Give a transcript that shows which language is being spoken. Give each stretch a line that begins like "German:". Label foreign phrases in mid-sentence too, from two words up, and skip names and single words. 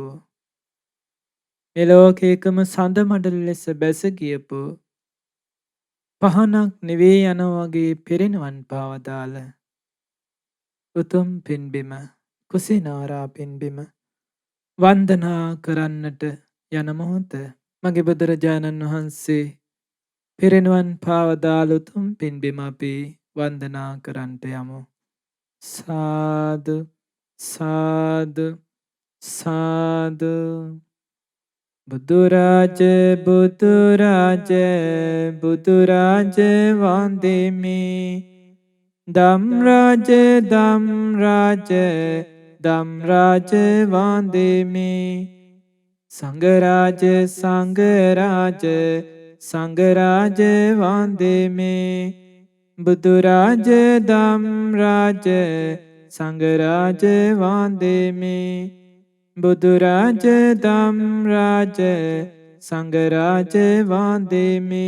Sinhala: මේ ලෝකයේ එකම සඳ මඩල ලෙස බැස ගියපු පහනක් නෙවේ යනවා වගේ පිරිනිවන් පාවදාල උතුම් පින්බිම කුසිනාරා පින්බිම වන්දනා කරන්නට යන මොහොත මගේ බුදුරජාණන් වහන්සේ පිරිනිවන් පාවදාල උතුම් පින්බිම අපි වන්දනා කරන්නට යමු. සාදු සාදු සාදු බුදුරජ බුදුරජ බුදුරජ වන්දෙමි ධම්රජ ධම්රජ ධම්රාජ වන්දෙමි. සංඝරාජ සංඝරාජ සංඝරාජ වන්දෙමි. බුදුරාජ ධම්රාජ සංඝරාජ වන්දෙමි. බුදුරාජ ධම්රාජ සංඝරාජ වන්දෙමි.